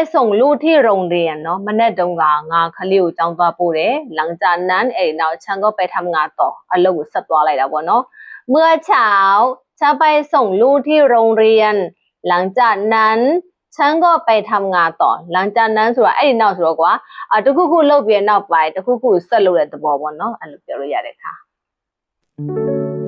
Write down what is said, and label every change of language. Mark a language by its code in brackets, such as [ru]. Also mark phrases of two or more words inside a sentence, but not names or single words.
[th] ส่งลูกที่โรงเรียนเนาะ [my] မနေ့တုန်းကငါခလေးကိုကျောင်းသွားပို့တယ် [th] หลังจากนั้น [my] အဲ့နောက် [th] ฉันก็ไปทำงานต่อ [my] အလုပ်ကိုဆက်သွားလိုက်တာပေါ့နော် [th] เมื่อเช้าฉันไปส่งลูกที่โรงเรียนหลังจากนั้นฉันก็ไปทำงานต่อหลังจากนั้น [my] ဆိုတာအဲ့ဒီနောက်ဆိုတော့ကွာတခုခုလုပ်ပြီးနောက်ပိုင်းတခုခုဆက်လုပ်တဲ့သဘောပေါ့နော်အဲ့လိုပြောလို့ရတယ်ခါ